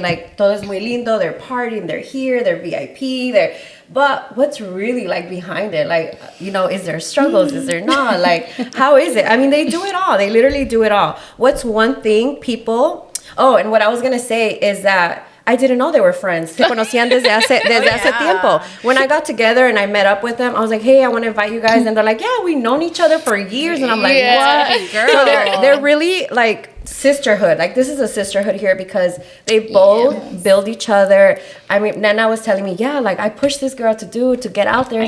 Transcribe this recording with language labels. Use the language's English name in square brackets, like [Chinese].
[English] Like, [Spanish] todo es muy lindo. [English] They're partying. They're here. They're VIP. But what's really, like, behind it? Like, is there struggles? Is there not? Like, how is it? I mean, they do it all. They literally do it all. What's one thing people... Oh, and what I was going to say is that I didn't know they were friends. [Spanish] Se conocían desde hace tiempo. [English] When I got together and I met up with them, I was like, hey, I want to invite you guys. And they're like, yeah, we've known each other for years. And I'm like, what? Girl. So they're really like sisterhood. Like, this is a sisterhood here because they both build each other. I mean, Nena was telling me, yeah, like, I pushed this girl to get out there. I